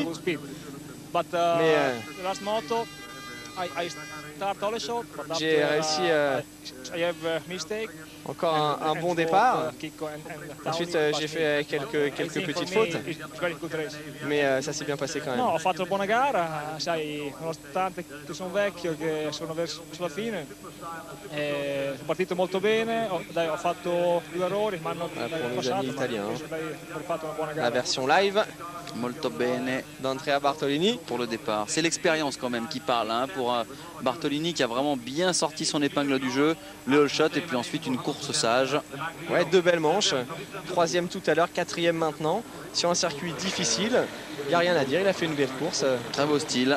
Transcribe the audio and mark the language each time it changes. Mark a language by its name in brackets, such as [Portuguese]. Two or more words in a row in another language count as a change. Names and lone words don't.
[French] Mais j'ai réussi encore un bon départ. Ensuite j'ai fait quelques petites fautes. Mais ça s'est bien passé quand même. [Italian] No, ho fatto una buona gara, sai, nonostante che sono vecchio, che sono verso la fine, sono partito molto bene, ho fatto 2 errori, ma hanno passato, fatto una buona gara. [French] La version live. [Italian] Molto bene [French] d'Andrea Bartolini pour le départ. C'est l'expérience quand même qui parle hein, pour Bartolini qui a vraiment bien sorti son épingle du jeu, le [English] all shot [French] et puis ensuite une course sage. Ouais, 2 belles manches, 3e tout à l'heure, 4e maintenant, sur un circuit difficile. Il n'y a rien à dire, il a fait une belle course. Très beau style.